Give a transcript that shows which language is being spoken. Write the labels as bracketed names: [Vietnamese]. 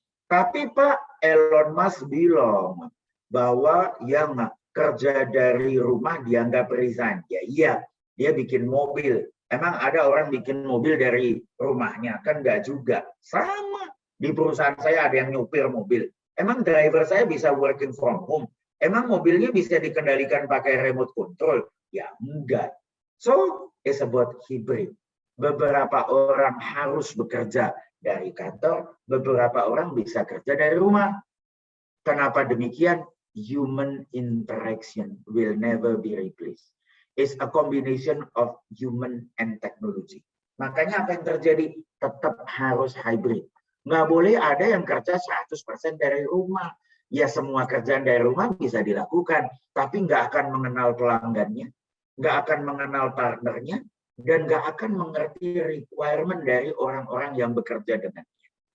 [Indonesian] Tapi Pak Elon Musk bilang bahwa yang kerja dari rumah dianggap resign. Ya iya, dia bikin mobil. Emang ada orang bikin mobil dari rumahnya? Kan enggak juga. Sama. Di perusahaan saya ada yang nyupir mobil. Emang driver saya bisa [English] working from home? [Indonesian] Emang mobilnya bisa dikendalikan pakai remote control? Ya enggak. [English] So, it's about hybrid. [Indonesian] Beberapa orang harus bekerja dari kantor, beberapa orang bisa kerja dari rumah. Kenapa demikian? [English] Human interaction will never be replaced. It's a combination of human and technology. [Indonesian] Makanya apa yang terjadi? Tetap harus hybrid. Nggak boleh ada yang kerja 100% dari rumah. Ya semua kerjaan dari rumah bisa dilakukan, tapi nggak akan mengenal pelanggannya, nggak akan mengenal partnernya, dan nggak akan mengerti requirement dari orang-orang yang bekerja dengannya.